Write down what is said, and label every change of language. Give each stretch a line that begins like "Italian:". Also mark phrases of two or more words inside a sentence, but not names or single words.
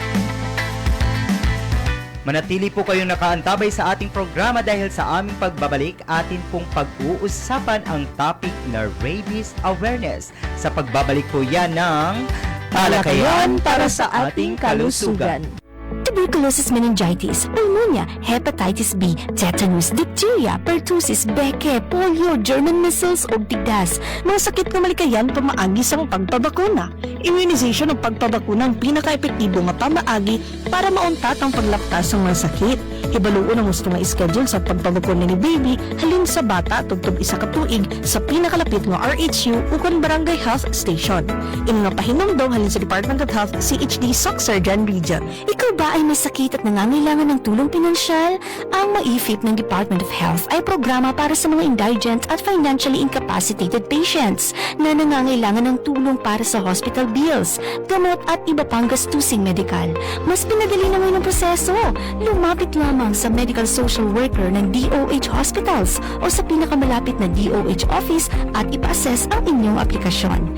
Filipino: Manatili po kayong nakaantabay sa ating programa dahil sa aming pagbabalik, atin pong pag-uusapan ang topic na
English: rabies awareness.
Filipino: Sa pagbabalik po yan ng Talakayan para sa ating kalusugan.
English: Tuberculosis meningitis, pneumonia, hepatitis B, tetanus, diphtheria, pertussis, beke, polio, German measles
Filipino: o tigdas.
Hiligaynon: Mga sakit na malikayan pamaagi sa pagpabakuna. Immunization ng pagpabakuna ang pinaka-epektibo nga pamaagi para mauntat ang paglaptas ng mga sakit. Hibaluon ang gusto nga schedule sa pagpabakuna ni baby halin sa bata tugtog isa ka tuig sa pinakalapit nga RHU ukon Barangay Health Station. Ino nga pahinumdom halin sa Department of Health CHD Soc-Surgeon Region.
Filipino: Ikaw ba ay may sakit at nangangailangan ng tulong pinansyal? Ang MAIFIP ng Department of Health ay programa para sa mga indigent at
English: financially incapacitated patients
Filipino: na nangangailangan ng tulong para sa
English: hospital bills,
Filipino: gamot at iba pang gastusing medikal. Mas pinadali na ngayon ang proseso. Lumapit lamang sa
English: medical social worker
Filipino: ng DOH hospitals o sa pinakamalapit na DOH office at ipa-assess ang inyong aplikasyon.